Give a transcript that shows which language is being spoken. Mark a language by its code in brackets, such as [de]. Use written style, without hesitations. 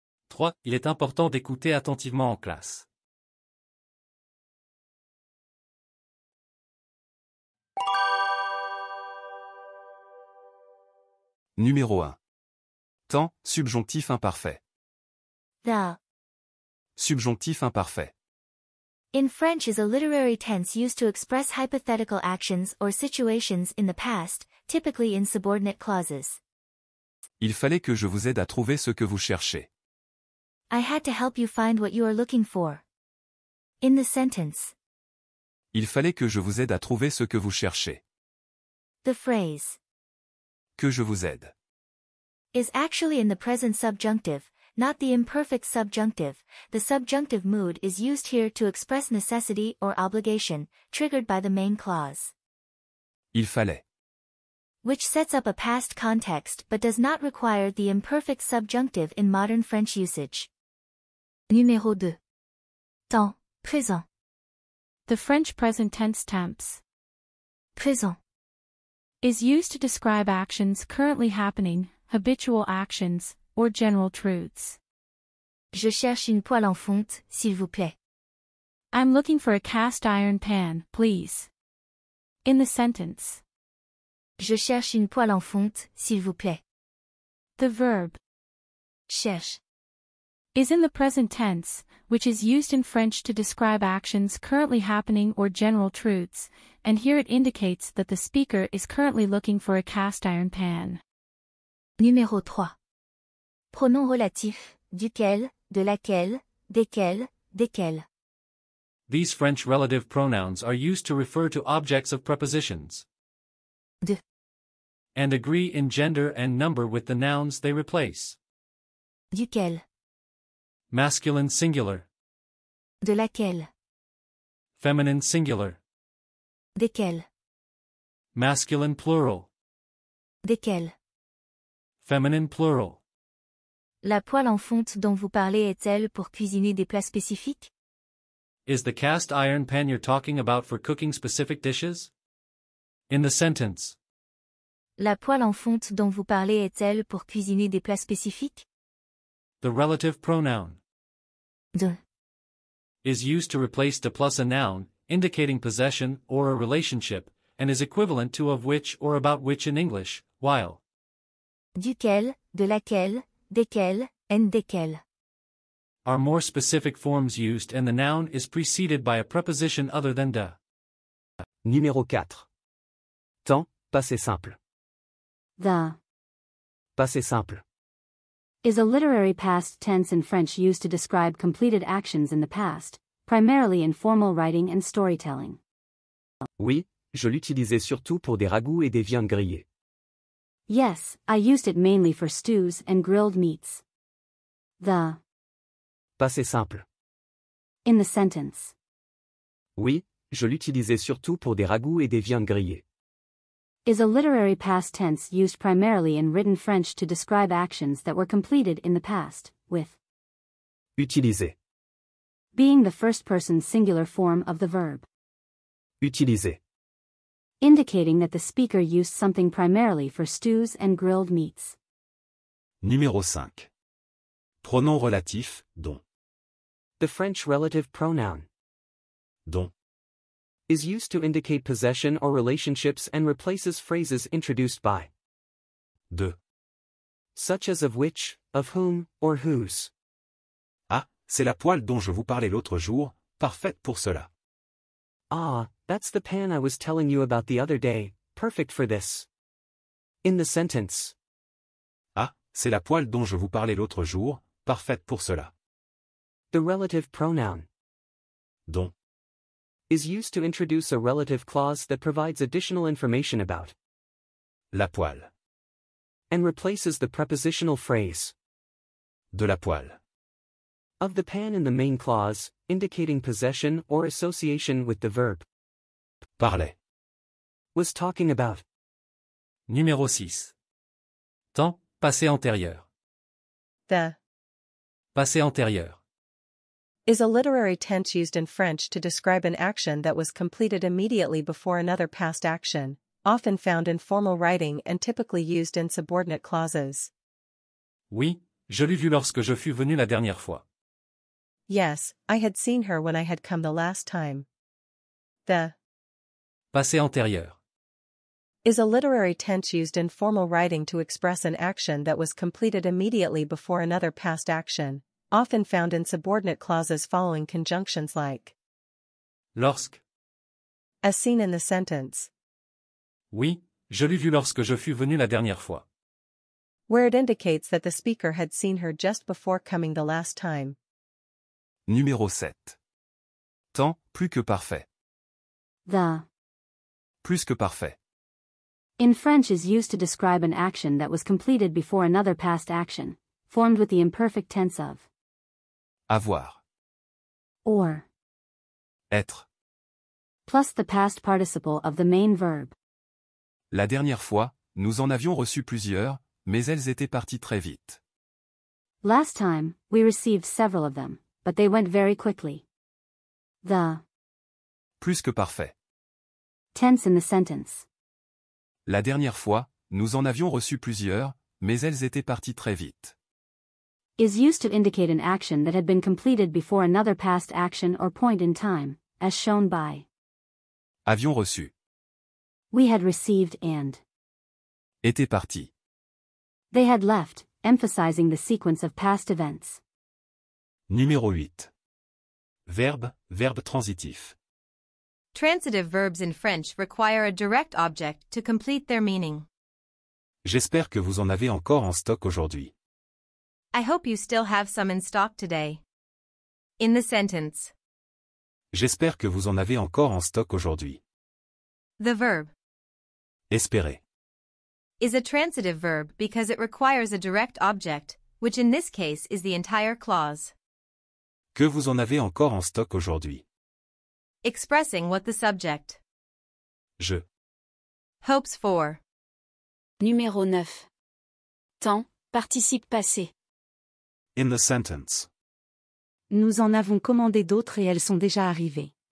[fr] 3. Il est important d'écouter attentivement en classe. Numéro 1. Temps, subjonctif imparfait. [en] The. [fr] Subjonctif imparfait. [en] In French is a literary tense used to express hypothetical actions or situations in the past, typically in subordinate clauses. [fr] Il fallait que je vous aide à trouver ce que vous cherchez. [en] I had to help you find what you are looking for. In the sentence, [fr] Il fallait que je vous aide à trouver ce que vous cherchez. [en] the phrase [fr] Que je vous aide. [en] is actually in the present subjunctive, not the imperfect subjunctive. The subjunctive mood is used here to express necessity or obligation, triggered by the main clause, [fr] Il fallait. [en] which sets up a past context but does not require the imperfect subjunctive in modern French usage. [fr] Numéro 2. Temps, présent, [en] The French present tense temps [fr] présent, [en] is used to describe actions currently happening, habitual actions, or general truths. [fr] Je cherche une poêle en fonte, s'il vous plaît. [en] I'm looking for a cast iron pan, please. In the sentence, [fr] Je cherche une poêle en fonte, s'il vous plaît. [en] the verb [fr] Cherche [en] is in the present tense, which is used in French to describe actions currently happening or general truths, and here it indicates that the speaker is currently looking for a cast iron pan. [fr] Numéro 3. Pronom relatif, duquel, de laquelle, desquels, desquels. [en] These French relative pronouns are used to refer to objects of prepositions. [fr] De. [en] And agree in gender and number with the nouns they replace. [fr] Duquel, [en] Masculine singular, [fr] de laquelle, [en] feminine singular, [fr] desquels, [en] masculine plural, [fr] desquels. [en] feminine plural. [fr] La poêle en fonte dont vous parlez est-elle pour cuisiner des plats spécifiques? [en] Is the cast iron pan you're talking about for cooking specific dishes? In the sentence, [fr] La poêle en fonte dont vous parlez est-elle pour cuisiner des plats spécifiques? [en] the relative pronoun [fr] De. [en] is used to replace de plus a noun, indicating possession or a relationship, and is equivalent to of which or about which in English, while [fr] Duquel, de laquelle, desquels, and desquels. [en] are more specific forms used and the noun is preceded by a preposition other than de. [fr] Numéro 4. Temps, passé simple. [en] The [fr] Passé simple. [en] is a literary past tense in French used to describe completed actions in the past, primarily in formal writing and storytelling. [fr] Oui, je l'utilisais surtout pour des ragoûts et des viandes grillées. [en] Yes, I used it mainly for stews and grilled meats. The [fr] Passé simple. [en] in the sentence. [fr] Oui, je l'utilisais surtout pour des ragoûts et des viandes grillées. [en] Is a literary past tense used primarily in written French to describe actions that were completed in the past, with [fr] Utiliser. [en] being the first-person singular form of the verb, [fr] Utiliser. [en] indicating that the speaker used something primarily for stews and grilled meats. [fr] Numéro 5. Pronom relatif, dont. [en] The French relative pronoun [fr] Dont. [en] is used to indicate possession or relationships and replaces phrases introduced by, [fr] De. [en] such as of which, of whom, or whose. [fr] Ah, c'est la poêle dont je vous parlais l'autre jour, parfaite pour cela. [en] Ah, that's the pan I was telling you about the other day, perfect for this. In the sentence, [fr] Ah, c'est la poêle dont je vous parlais l'autre jour, parfaite pour cela. [en] the relative pronoun [fr] Dont. [en] is used to introduce a relative clause that provides additional information about, [fr] La poêle. [en] and replaces the prepositional phrase, [fr] De la poêle. [en] of the pan in the main clause, indicating possession or association with the verb, [fr] Parlait. [en] was talking about. [fr] Numéro 6. Temps, passé antérieur. [en] The [fr] Passé antérieur. [en] is a literary tense used in French to describe an action that was completed immediately before another past action, often found in formal writing and typically used in subordinate clauses. [fr] Oui, je l'ai vu lorsque je fus venu la dernière fois. [en] Yes, I had seen her when I had come the last time. The [fr] Passé antérieur. [en] is a literary tense used in formal writing to express an action that was completed immediately before another past action, often found in subordinate clauses following conjunctions like [fr] Lorsque. [en] as seen in the sentence, [fr] Oui, je l'ai vu lorsque je fus venu la dernière fois. [en] where it indicates that the speaker had seen her just before coming the last time. [fr] Numéro 7. Temps, plus que parfait. [en] The [fr] Plus que parfait. [en] in French is used to describe an action that was completed before another past action, formed with the imperfect tense of [fr] Avoir. [en] or, [fr] Être. [en] plus the past participle of the main verb. [fr] La dernière fois, nous en avions reçu plusieurs, mais elles étaient parties très vite. [en] Last time, we received several of them, but they went very quickly. The [fr] Plus que parfait. [en] tense in the sentence. [fr] La dernière fois, nous en avions reçu plusieurs, mais elles étaient parties très vite. [en] Is used to indicate an action that had been completed before another past action or point in time, as shown by [fr] Avions reçu. [en] we had received and [fr] Étaient parties. [en] they had left, emphasizing the sequence of past events. [fr] Numéro 8. Verbe, verbe transitif. [en] Transitive verbs in French require a direct object to complete their meaning. [fr] J'espère que vous en avez encore en stock aujourd'hui. [en] I hope you still have some in stock today. In the sentence, [fr] J'espère que vous en avez encore en stock aujourd'hui. [en] the verb [fr] Espérer. [en] is a transitive verb because it requires a direct object, which in this case is the entire clause, [fr] Que vous en avez encore en stock aujourd'hui. [en] expressing what the subject [fr] Je. [en] hopes for. [fr] Numéro 9. Temps, participe passé. [en] In the sentence. [fr] Nous en avons commandé d'autres et elles sont déjà arrivées.